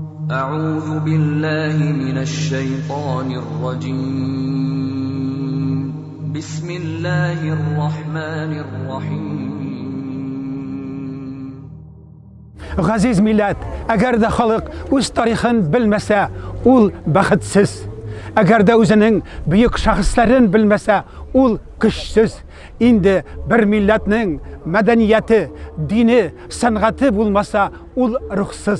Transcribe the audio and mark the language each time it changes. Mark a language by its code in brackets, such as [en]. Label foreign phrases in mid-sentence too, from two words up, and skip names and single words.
[ar] أعوذ بالله من الشيطان الرجيم بسم الله الرحمن الرحيم [tt] Ғазиз милләт, әгәр дә халык үз тарихын белмәсә, ул бәхетсез. Әгәр дә үзенең бөек шәхесләрен белмәсә, ул көчсез. Инде бер милләтнең мәдәнияте, дине, сәнгате булмаса, ул рухсыз.